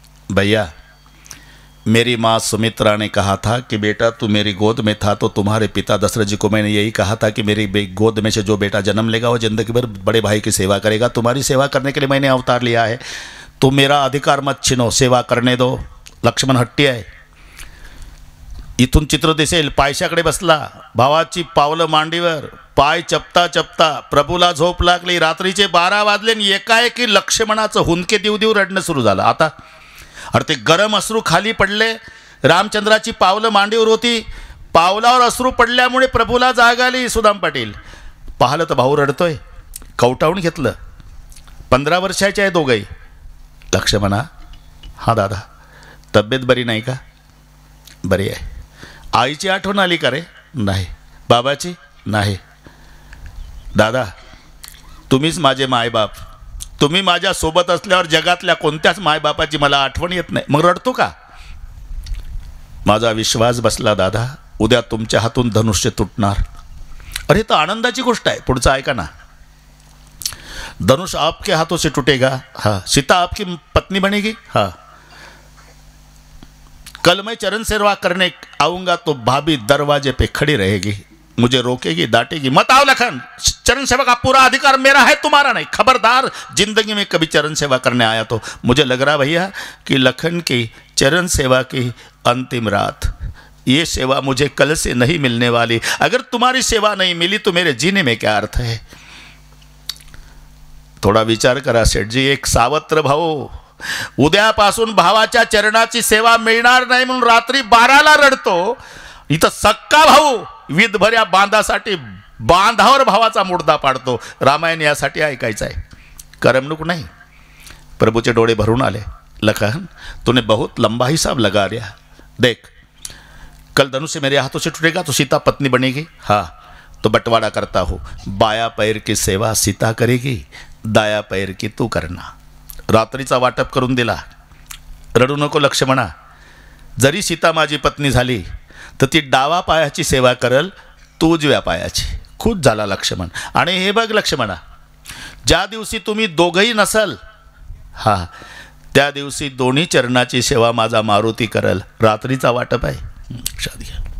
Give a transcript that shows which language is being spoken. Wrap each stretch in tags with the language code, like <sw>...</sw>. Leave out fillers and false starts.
<hi>भैया मेरी माँ सुमित्रा ने कहा था कि बेटा तू मेरी गोद में था तो तुम्हारे पिता दशरथ जी को मैंने यही कहा था कि मेरी गोद में से जो बेटा जन्म लेगा वो जिंदगी भर बड़े भाई की सेवा करेगा. तुम्हारी सेवा करने के लिए मैंने अवतार लिया है. तो मेरा अधिकार मत छीनो, सेवा करने दो.</hi> <mr>लक्ष्मण हट्टी आहे. इथून चित्र दिसेल, पायशाकडे बसला, भावाची पावलं मांडीवर, पाय चपता चपता. प्रभूला झोप लागली. रात्रीचे 12 वाजले आणि एकाएकी लक्ष्मणाचं हुंदके देऊ देऊ रडणं सुरू झालं. आता अरे ते गरम अश्रू खाली पडले. रामचंद्राची पावलं मांडीवर होती. पावलावर अश्रू पडल्यामुळे प्रभूला जाग आली. सुदाम पाटील पाहिलं तर भाऊ रडतोय. कवटाळून घेतलं. 15 वर्षाचे आहे दोघंही. लक्ष्मणा, हा दादा, तब्येत बरी नाही का? बरी आहे. आईची आठवण आली का रे? नाही. बाबाची? नाही. दादा, तुम्हीच माझे मायबाप. तुम्ही माझ्या सोबत असल्यावर जगातल्या कोणत्याच मायबापाची मला आठवण येत नाही. मग रडतो का? माझा विश्वास बसला दादा, उद्या तुमच्या हातून धनुष्य तुटणार. अरे तर आनंदाची गोष्ट आहे. पुढचं ऐका ना.</mr> <hi>धनुष आपके हाथों से टूटेगा. हाँ. सीता आपकी पत्नी बनेगी. हाँ. कल मैं चरण सेवा करने आऊँगा तो भाभी दरवाजे पे खड़ी रहेगी, मुझे रोकेगी, डांटेगी. मत आओ लखन, चरण सेवा का पूरा अधिकार मेरा है, तुम्हारा नहीं. खबरदार, जिंदगी में कभी चरण सेवा करने आया तो. मुझे लग रहा भैया कि लखन की चरण सेवा की अंतिम रात, ये सेवा मुझे कल से नहीं मिलने वाली. अगर तुम्हारी सेवा नहीं मिली तो मेरे जीने में क्या अर्थ है?</hi> <mr>थोडा विचार करा सेठजी. एक सावत्र भाऊ उद्यापासून भावाच्या चरणाची सेवा मिळणार नाही म्हणून रात्री 12ला रडतो. इथं सक्का भाऊ विधभऱ्या बांधासाठी बांधावर भावाचा मुर्दा पाडतो. रामायण यासाठी ऐकायचं आहे, करमणूक नाही. प्रभूचे डोळे भरून आले.</mr> <hi>लखन, तूने बहुत लंबा हिसाब लगा लिया. देख, कल धनुष्य मेरे हाथों से टूटेगा तो सीता पत्नी बनेगी. हाँ, तो बंटवारा करता हो. बाया पैर की सेवा सीता करेगी, दाया पैर की तू करना.</hi> <mr>रात्रीचा वाटप करून दिला. रडू नको लक्ष्मणा. जरी सीता माझी पत्नी झाली तर ती डावा पायाची सेवा करल, तू उजव्या पायाची. खुश झाला लक्ष्मण. आणि हे बघ लक्ष्मणा, ज्या दिवशी तुम्ही दोघंही नसल, हा, त्या दिवशी दोन्ही चरणाची सेवा माझा मारुती करल. रात्रीचा वाटप आहे. लक्षात घ्या.</mr>